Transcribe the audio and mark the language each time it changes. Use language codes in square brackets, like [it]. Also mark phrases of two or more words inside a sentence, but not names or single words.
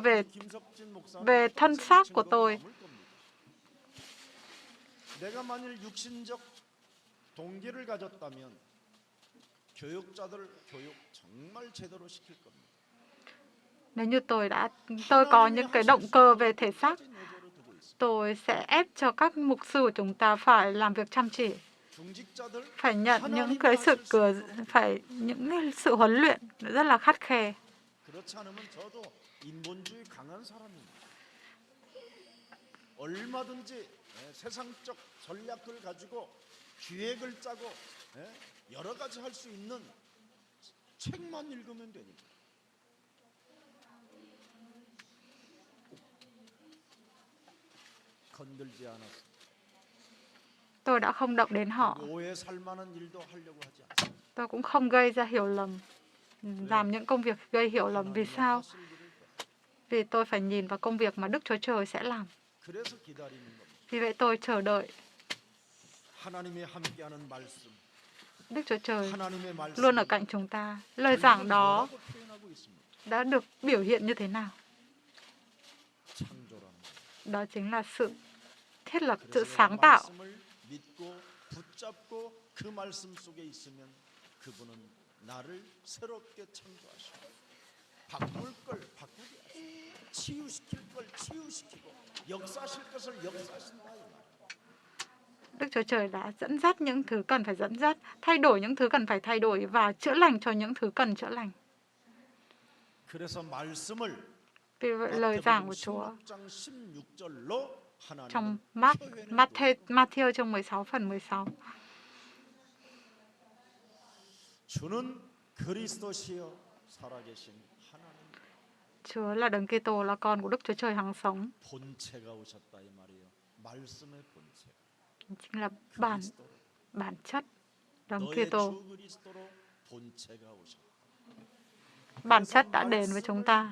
[ko] 김석진 목사는 [vi] về thân xác của [ko] 증거가 [vi] tôi. [ko] 남을 겁니다. 내가 만일 육신적 동기를 가졌다면 교육자들 교육 정말 제대로 시킬 겁니다. [vi] Nếu như tôi có những cái động cơ về thể xác, [ko] 내조를 두고 있습니다. [vi] tôi sẽ ép cho các mục sư của chúng ta phải làm việc chăm chỉ, [ko] 중직자들 [vi] phải nhận những cái sự huấn luyện rất là khắt khe. [ko] 그렇지 않으면 저도 인본주의 강한 사람입니다. 얼마든지 세상적 전략을 가지고 기획을 짜고 여러 가지 할 수 있는 책만 읽으면 되니까. 건들지 않았습니다. [vi] Tôi đã không động đến họ. [ko] 오해 살 만한 일도 하려고 하지 않습니다. [vi] Tôi cũng không gây ra hiểu lầm, làm những công việc gây hiểu lầm. Vì sao? [ko] 하실 일을 [vi] Vì tôi phải nhìn vào công việc mà Đức Chúa Trời sẽ làm. [ko] 그래서 기다리는 겁니다. [vi] Vì vậy tôi chờ đợi [ko] 하나님의 함께하는 말씀, [vi] Đức Chúa Trời [ko] 하나님의 말씀 [vi] luôn ở cạnh chúng ta. Lời giảng đó [ko] 뭐라고 표현하고 있습니다. [vi] đã được biểu hiện như thế nào? [ko] 창조라는 것. [vi] Đó chính là sự thiết lập, sự [ko] 그래서 [vi] sáng tạo. [ko] 말씀을 믿고 붙잡고 그 말씀 속에 있으면 그분은 나를 새롭게 창조하시고 바꿀 걸 바꾸게 하시고 치유시킬 걸 치유시키고 역사하실 것을 역사하신다 이 말이에요. [vi] Đức Chúa Trời đã dẫn dắt những thứ cần phải dẫn dắt, thay đổi những thứ cần phải thay đổi và chữa lành cho những thứ cần chữa lành. [ko] 그래서 말씀을 [vi] Vì vậy lời giảng của Chúa [ko] 16장 16절로 [vi] trong [ko] 하나님은 [vi] Matthew chương 16:16. [ko] 주는 그리스도시요 살아계신 하나님 [vi] Chúa là Đấng Kitô, là con của Đức Chúa Trời hằng sống, [ko] 본체가 오셨다 이 말이에요. 말씀의 본체. [vi] chính là [ko] 그리스도. [vi] bản chất Đấng [ko] 너의 [vi] Kitô. [ko] 주 그리스도로 본체가 오셨다. [vi] Bản chất đã đến với chúng ta.